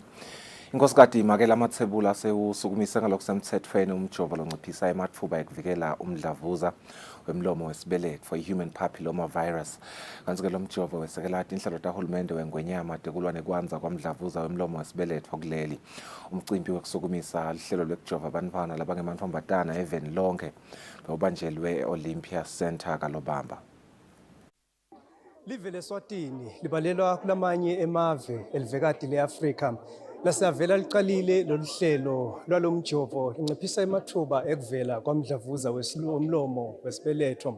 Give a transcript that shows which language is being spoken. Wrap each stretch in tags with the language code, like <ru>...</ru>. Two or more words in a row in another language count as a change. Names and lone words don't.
<ss>Inkosikati Makela Mathebula sewusukumise ngalokusemthethweni umjovo lonciphisa ematfuba ekuvikela umdlavuza wemlomo wesibeletho</ss> <en>for human papilloma virus.</en> <ss>Kanti ke lo mjovo wesekela inhlelo tahulumende wengwenyama tekulwa nekwanza kwamdlavuza wemlomo wesibeletho kuleli. Umcimbi wokusukumisa lihlelo lwekujova abantwana labangemantombazana eVeni lonke bewubanjelwe e-Olympia Center kaLobamba. Live leSwatini libalelwa kulamanye emave elivekati leAfrika lasavela liqalile loluhlelo lwalomjovo linciphisa emathuba ekuvela kwamdlavuza womlomo wesibeletho.</ss>